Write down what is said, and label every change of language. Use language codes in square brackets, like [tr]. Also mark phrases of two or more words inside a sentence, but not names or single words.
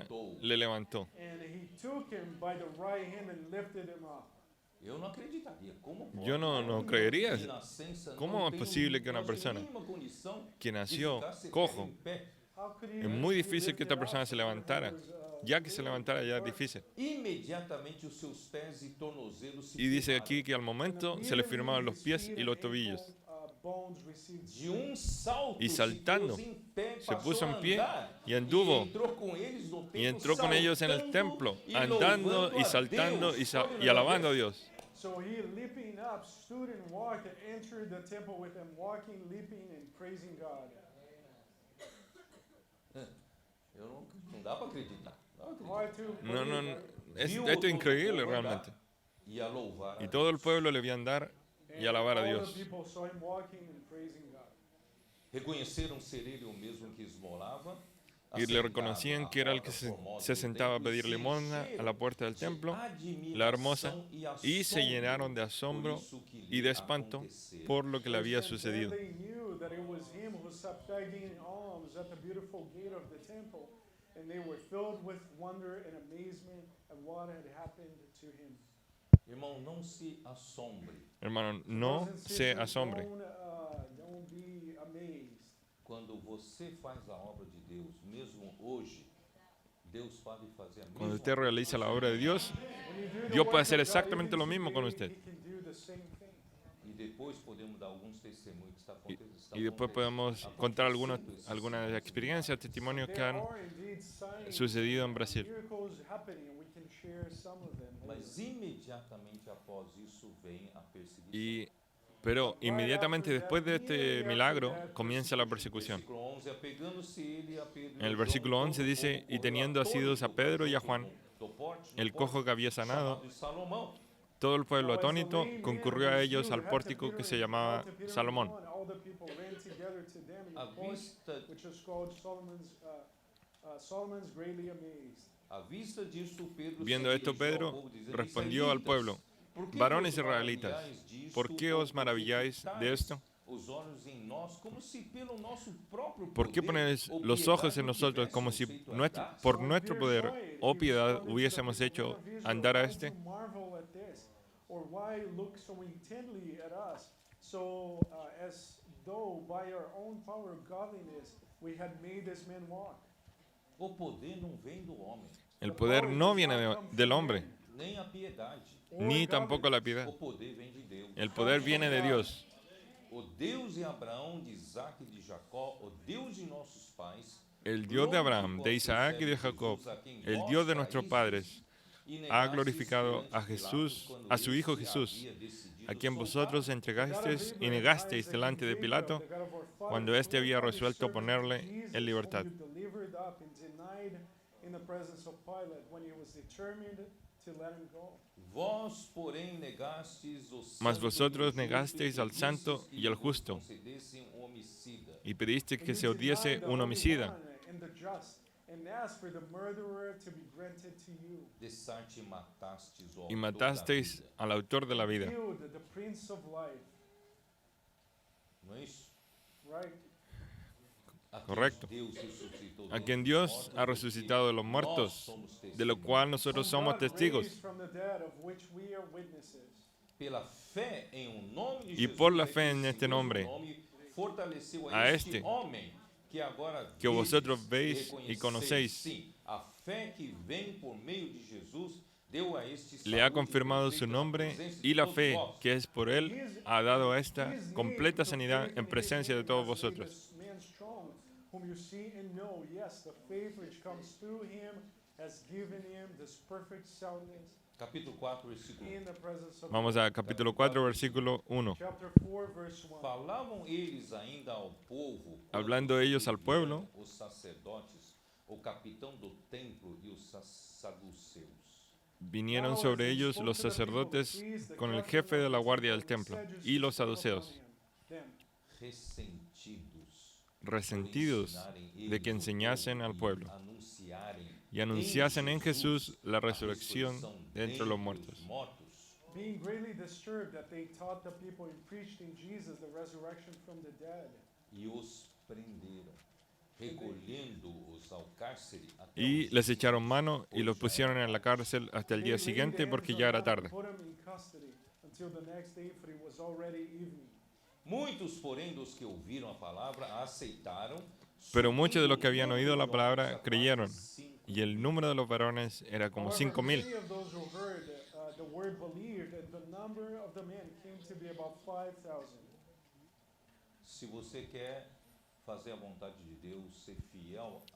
[pt] levantou. [es] le levantó. [en] And he took him by the right hand and lifted him up. [pt] Eu não acreditaria. Como pode? [es] Yo no creería. [pt] De nascença [es] ¿Cómo [pt] não [es] es [pt] tem [es] posible que una [pt] quase [es] persona [pt] mínima condição [es] que [pt] de [es] nació [pt] ficar sequer [es] cojo, [pt] em pé? [en] How could he [es] es muy [en] be [es] difícil que [en] lifted [es] esta persona [en] up [es] se [en] when he [es] levantara? [en] was, [es] Ya que se levantara ya es [en] hurt? [es] difícil. [pt] Imediatamente os seus pés e tornozelos se [es] Y dice [pt] firmaram. [es] aquí que al momento se le firmaban los pies y los tobillos. [pt] De salto [es] Y saltando, [pt] se pôs em pé, [es] se [pt] passou [es] puso [pt] a [es] en pie [pt] andar, [es] y anduvo. [pt] entrou com eles no templo, [es] Y entró con ellos en el templo, saltando y andando [pt] louvando [es] y [pt] a [es] saltando [pt] Deus. [es] y alabando a Dios. [en] So he leaping up, stood and walked and entered the temple with them, walking, leaping and praising God. [pt] Não dá para acreditar. Não dá pra [en] Hard to [es] No, no, [en] believe, [es] no. [en] right? [pt] Viu [es] Esto es todo increíble [pt] o povo andar [es] realmente. [pt] E a louvar a [es] Y todo el [pt] Deus. [es] pueblo le vio andar y alabar a [en] And all [es] Dios. [en] the people saw him walking and praising God. [pt] Reconheceram ser ele o mesmo que esmolava. [es] Y le reconocían que era el que se sentaba a pedir limosna a la puerta del templo, la hermosa, y se llenaron de asombro y de espanto por lo que le había [en] Verse 10, [es] sucedido. [en] Then they knew that it was him who sat begging alms at the beautiful gate of the temple, and they were filled with wonder and amazement at what had happened to him. [pt] Irmão, não se assombre [es] Hermano, no [en] Brothers and [es] se [en] sisters, [es] asombre. [en] Don't be amazed. [pt] quando você faz a obra de Deus, mesmo hoje. Deus pode fazer a mesma [es] Cuando usted [pt] coisa [es] realiza la obra de Dios, [en] When you do the [es] Dios [en] work [es] puede [en] of [es] hacer [en] God, [es] exactamente [en] even [es] lo mismo con [en] today, [es] usted. [en] He can do the same thing. [pt] e depois podemos dar alguns testemunhos que está [es] Y después podemos contar algunas experiencias, testimonios que [en] There [es] han [en] are indeed signs, [es] sucedido en Brasil. [en] miracles happening, and we can share some of them. [pt] Mas imediatamente após isso vem a perseguição. [es] Pero inmediatamente después de este milagro comienza la persecución. [pt] Versículo 11, apegando-se ele a Pedro [es] En el [pt] e João, [es] versículo 11 dice, y teniendo asidos a Pedro y a Juan, [pt] do porte [es] el cojo que había sanado, [pt] chamado de Salomão. [es] todo el pueblo [en] Now, as the [es] atónito [en] lame man [es] concurrió a [en] was [es] ellos [en] healed, [es] al [en] had to [es] pórtico que [en] Peter [es] se [en] and [es] llamaba [en] called to Peter and [es] Salomón. [en] John, all the people ran together to them in [pt] À [en] the court, [pt] vista, [en] which is called Solomon's greatly amazed. [pt] à vista disto, Pedro [es] Viendo [pt] se [es] esto, [pt] dirigiu ao [es] Pedro [pt] povo, dizendo, [es] respondió al pueblo: [pt] "Por que [es] varones [pt] vos [es] israelitas, [pt] maravilháis disto, [es] ¿por qué [pt] ou [es] os maravilláis de [pt] fitáis [es] esto? [pt] os olhos em nós, como si pelo nosso próprio [es] ¿Por qué [pt] poder [es] ponéis [pt] ou [es] los ojos [pt] piedade [es] en nosotros como si [pt] tivéssemos feito andar?" [es] por nuestro poder o piedad hubiésemos hecho andar a este? [en] Or why look so intently at us, as though by our own power or godliness we had made this man walk? [pt] O poder não vem do homem, [es] El poder no viene del hombre, [pt] nem a piedade. [es] ni tampoco la piedad. [pt] O poder vem de Deus. [es] El poder viene de Dios. [pt] O Deus de Abraão, de Isaac e de Jacó, o Deus de nossos pais, [es] El Dios de Abraham, de Isaac y de Jacob, el Dios de nuestros padres, ha glorificado a Jesús, a su Hijo Jesús, a quien vosotros entregasteis y negasteis delante de Pilato cuando éste había resuelto ponerle en libertad. [pt] Vós, porém, negastes o [es] Mas [pt] santo [es] vosotros [pt] e [es] negasteis al [pt] justo, [es] santo [pt] pedistes [es] y al [pt] que [es] justo, [pt] vos concedesse un homicida. [es] y pedisteis que se os diese un homicida, [pt] Dessarte matastes o [es] y [pt] autor da [es] matasteis [pt] vida. [es] al autor de la vida. [pt] Não é isso? A quem [es] Correcto. [pt] Deus ressuscitou [es] A [pt] dentre [es] quien [pt] os [es] Dios [pt] mortos, [es] ha resucitado de los [pt] nós [es] muertos, [pt] somos [es] de lo [pt] testemunhas. [es] cual nosotros somos testigos. [pt] Pela fé em um nome de [es] Y [pt] Jesus, [es] por la [pt] ele [es] fe en [pt] que [es] este [pt] segundo [es] nombre, [pt] nome fortaleceu a este [es] este [pt] homem que agora [es] que vosotros [pt] vedes [es] veis [pt] e [es] y conocéis. [pt] Sim, a fé que vem por meio de Jesus deu a este [es] Le ha [pt] saúde [es] confirmado [pt] perfeita [es] su [pt] na [es] nombre [pt] presença [es] y [pt] de [es] la [pt] todos [es] fe [pt] vós. [es] que es por él ha dado esta completa sanidad en presencia de todos vosotros. [pt] Capítulo 4, versículo 1. [es] Vamos a capítulo 4, versículo 1. [pt] Falavam eles ainda ao povo, [es] Hablando ellos al pueblo, [pt] os sacerdotes, o capitão do templo e os saduceus, [es] vinieron sobre ellos los sacerdotes con el jefe de la guardia del templo y los saduceos, resentidos de que enseñasen al pueblo y anunciasen en Jesús la resurrección de entre los muertos. [en] Being greatly disturbed that they taught the people and preached in Jesus the resurrection from the dead. [pt] E os prenderam, recolhendo-os ao cárcere até [es] Y [pt] o [es] les echaron mano y los pusieron en la cárcel hasta el día siguiente porque ya era tarde. [pt] Muitos, porém, dos que ouviram a palavra a aceitaram. [es] Pero muchos de los que habían oído la palabra creyeron, y el número de los varones era como 5,000. [pt] Se você quer fazer a vontade de Deus, ser fiel à